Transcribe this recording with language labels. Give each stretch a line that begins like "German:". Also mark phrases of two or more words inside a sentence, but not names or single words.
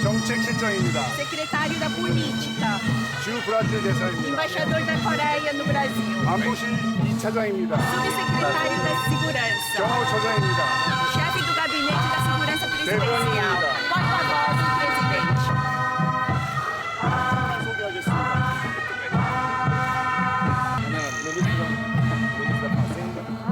Korean: 정책 실장입니다.
Portuguese: secretário da política,
Korean: 주 브라질 대사입니다.
Portuguese: embaixador da Coreia no Brasil,
Korean: 안보실 2차장입니다.
Portuguese: subsecretário da segurança,
Korean: 경호처장입니다.
Portuguese: chefe do gabinete da segurança presidencial, porta-voz do presidente. 소개하겠습니다. ministro da Fazenda.